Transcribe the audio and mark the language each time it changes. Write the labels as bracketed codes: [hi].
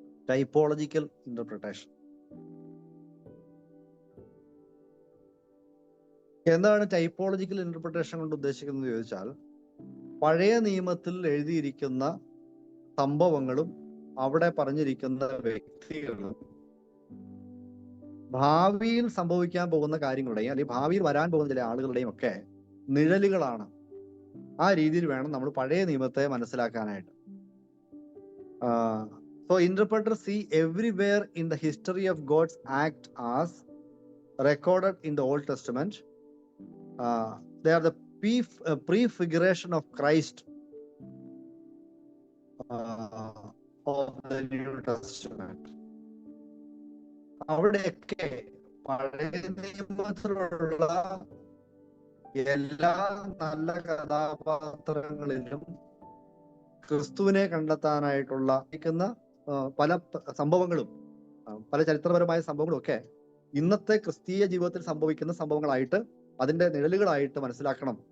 [ml] Typological interpretation എന്താണ് typological interpretation കൊണ്ട് ഉദ്ദേശിക്കുന്നത് ചോദിച്ചാൽ, പഴയ നിയമത്തിൽ എഴുതിയിരിക്കുന്ന സംഭവങ്ങളും അവിടെ പറഞ്ഞിരിക്കുന്ന വ്യക്തികളും ഭാവിയിൽ സംഭവിക്കാൻ പോകുന്ന കാര്യങ്ങളുടെയും അല്ലെങ്കിൽ ഭാവിയിൽ വരാൻ പോകുന്ന ചില ആളുകളുടെയും ഒക്കെ നിഴലുകളാണ്. ആ രീതിയിൽ വേണം നമ്മൾ പഴയ നിയമത്തെ മനസ്സിലാക്കാനായിട്ട്. [en] So interpreters see everywhere in the history of God's act as recorded in the Old Testament. They are the prefiguration of Christ of the New Testament. [ml] അവിടെയൊക്കെ പഴയ നിയമത്തിലുള്ള എല്ലാ നല്ല കഥാപാത്രങ്ങളിലും ക്രിസ്തുവിനെ കണ്ടെത്താനായിട്ടുള്ള പല സംഭവങ്ങളും, പല ചരിത്രപരമായ സംഭവങ്ങളും ഒക്കെ ഇന്നത്തെ ക്രിസ്തീയ ജീവിതത്തിൽ സംഭവിക്കുന്ന സംഭവങ്ങളായിട്ട്, അതിന്റെ നിഴലുകളായിട്ട് മനസ്സിലാക്കണം.